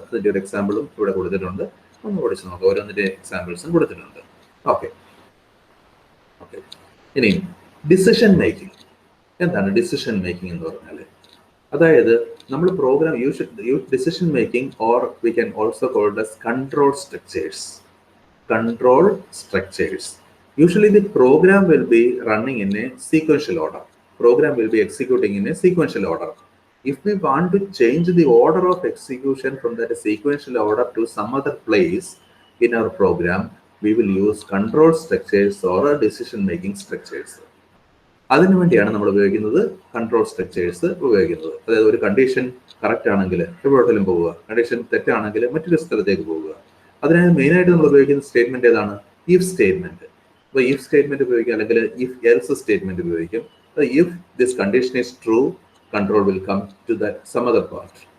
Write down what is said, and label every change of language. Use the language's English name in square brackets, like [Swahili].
[Malayalam] അതിന്റെ ഒരു എക്സാമ്പിളും ഇവിടെ കൊടുത്തിട്ടുണ്ട്, ഒന്ന് പഠിച്ചു നോക്കാം. ഓരോന്നിന്റെ എക്സാമ്പിൾസും കൊടുത്തിട്ടുണ്ട്. ഓക്കെ. ഇനി ഡിസിഷൻ മേക്കിംഗ്. എന്താണ് ഡിസിഷൻ മേക്കിംഗ് എന്ന് പറഞ്ഞാൽ? അതായത് നമ്മൾ [English] Program decision making or we can also called as control structures. Control structures. Usually the program will be running in a sequential order. Program will be executing in a sequential order. If we want to change the order of execution from that sequential order to some other place in our program, we will use control structures or decision making structures. [Malayalam] അതിനു വേണ്ടിയാണ് നമ്മൾ ഉപയോഗിക്കുന്നത് control structures ഉപയോഗിക്കുന്നത്. അതായത് ഒരു condition correct ആണെങ്കിൽ എവിടെയും പോവുക, കണ്ടീഷൻ തെറ്റാണെങ്കിൽ മറ്റൊരു സ്ഥലത്തേക്ക് പോവുക. അതിനായി മെയിനായിട്ട് നമ്മൾ ഉപയോഗിക്കുന്ന സ്റ്റേറ്റ്മെന്റ് ഏതാണ്? If statement. അപ്പോൾ ഇഫ് സ്റ്റേറ്റ്മെന്റ് ഉപയോഗിക്കാം, അല്ലെങ്കിൽ ഇഫ് എൽസ് സ്റ്റേറ്റ്മെന്റ് ഉപയോഗിക്കും. [English] If this condition is true, control will come to that some other part.